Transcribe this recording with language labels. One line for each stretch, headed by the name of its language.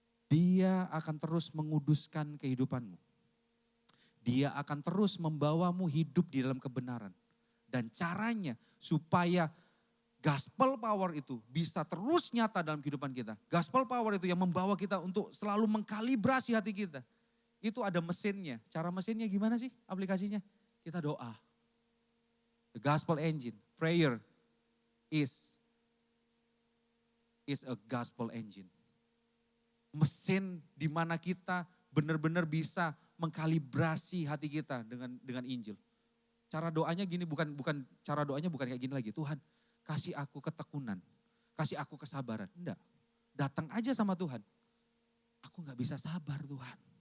Indonesian: Dia akan terus menguduskan kehidupanmu. Dia akan terus membawamu hidup di dalam kebenaran. Dan caranya supaya gospel power itu bisa terus nyata dalam kehidupan kita. Gospel power itu yang membawa kita untuk selalu mengkalibrasi hati kita. Itu ada mesinnya. Cara mesinnya gimana sih aplikasinya? Kita doa.
English: The gospel engine, prayer is a gospel engine.
Indonesian: Mesin di mana kita benar-benar bisa mengkalibrasi hati kita dengan Injil. Cara doanya gini, bukan cara doanya bukan kayak gini lagi. Tuhan, kasih aku ketekunan, kasih aku kesabaran. Enggak, datang aja sama Tuhan. Aku gak bisa sabar Tuhan.